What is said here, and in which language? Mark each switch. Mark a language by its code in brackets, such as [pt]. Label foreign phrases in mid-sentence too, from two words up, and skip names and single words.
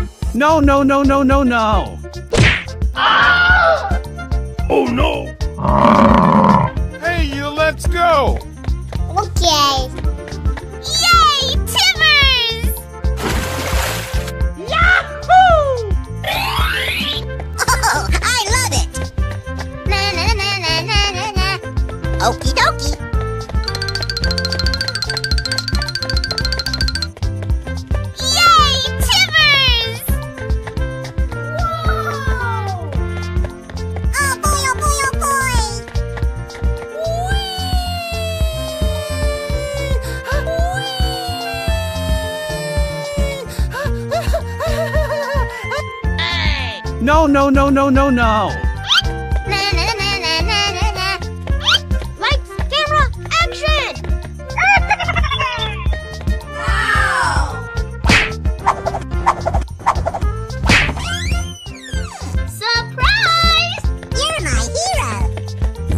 [en] No, no, no, no, no, no. Oh no. Hey, let's go. Okay. Yay, Timbers! Oh, I love it. Na na na na na na na. Okie dokie. Yay, Timbers! Oh boy, oh boy, oh boy. No, no, no, no, no, no. Na na na na na na na. Lights, camera, action! Surprise! You're my hero.